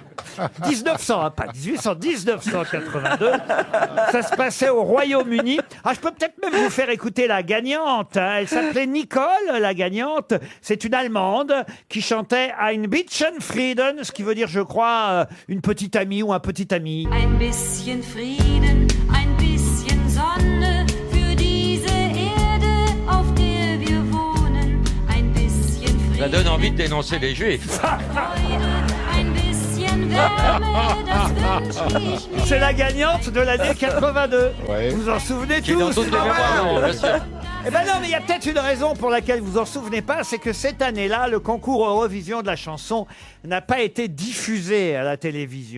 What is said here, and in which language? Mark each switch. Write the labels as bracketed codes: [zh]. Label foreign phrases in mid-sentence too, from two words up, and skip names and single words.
[fr] 1900, hein, pas 1800, 1982. Ça se passait au Royaume-Uni. Ah, je peux peut-être même vous faire écouter la gagnante. Hein. Elle s'appelait Nicole, la gagnante. C'est une Allemande qui chantait Ein bisschen Frieden, ce qui veut dire, je crois, une petite amie ou un petit ami. [de] Ein bisschen Frieden, ein bisschen Sonne für diese Erde, auf der wir wohnen. Ein bisschen Frieden, [fr] Ça donne envie de dénoncer les juifs. [de] Freude, ein bisschen [fr] C'est la gagnante de l'année 82. Ouais. Vous en souvenez Qui est dans tous? toutes les mémoires, non, bien sûr. Eh ben non, mais il y a peut-être une raison pour laquelle vous en souvenez pas, c'est que cette année-là, le concours Eurovision de la chanson n'a pas été diffusé à la télévision.